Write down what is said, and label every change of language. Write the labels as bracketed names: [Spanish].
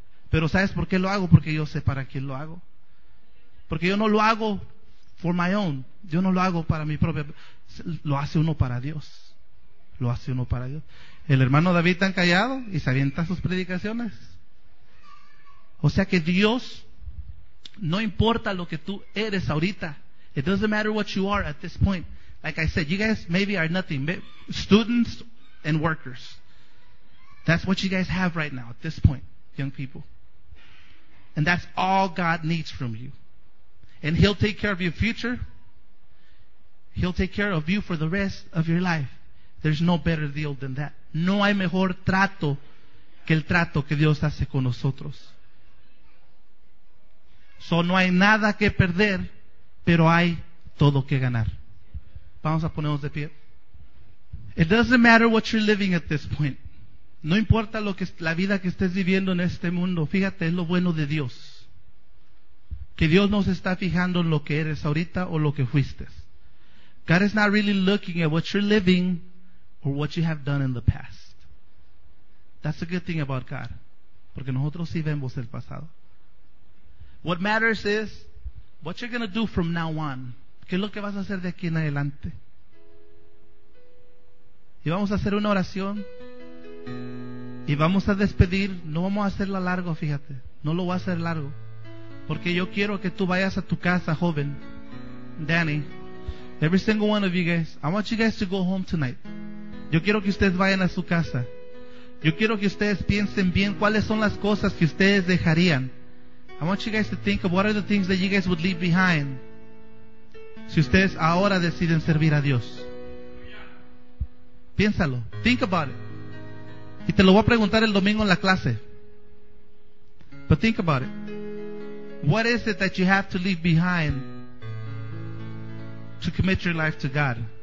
[Spanish] Pero ¿sabes por qué lo hago? Porque yo sé para quién lo hago. Porque yo no lo hago [English] for my own. [Spanish] Yo no lo hago para mi propia. Lo hace uno para Dios. Lo hace uno para Dios. El hermano David tan callado y se avienta sus predicaciones. O sea que Dios, no importa lo que tú eres ahorita. [English] It doesn't matter what you are at this point. Like I said, you guys maybe are nothing. Students and workers. That's what you guys have right now at this point, young people. And that's all God needs from you. And He'll take care of your future. He'll take care of you for the rest of your life. There's no better deal than that. [Spanish] No hay mejor trato que el trato que Dios hace con nosotros. So no hay nada que perder, pero hay todo que ganar. Vamos a ponernos de pie. [English] It doesn't matter what you're living at this point. [Spanish] No importa lo que la vida que estés viviendo en este mundo. Fíjate, es lo bueno de Dios. Que Dios no se está fijando en lo que eres ahorita o lo que fuiste. [English] God is not really looking at what you're living or what you have done in the past. That's a good thing about God. [Spanish] Porque nosotros sí vemos el pasado. [English] What matters is what you're going to do from now on. [Spanish] ¿Qué es lo que vas a hacer de aquí en adelante? Y vamos a hacer una oración. Y vamos a despedir. No vamos a hacerla largo, fíjate. No lo voy a hacer largo. Porque yo quiero que tú vayas a tu casa, joven. Danny. [English] Every single one of you guys, I want you guys to go home tonight. [Spanish] Yo quiero que ustedes vayan a su casa. Yo quiero que ustedes piensen bien cuáles son las cosas que ustedes dejarían. [English] I want you guys to think of what are the things that you guys would leave behind [Spanish] si ustedes ahora deciden servir a Dios. Piénsalo. [English] Think about it. [Spanish] Y te lo voy a preguntar el domingo en la clase. [English] But think about it. What is it that you have to leave behind to commit your life to God?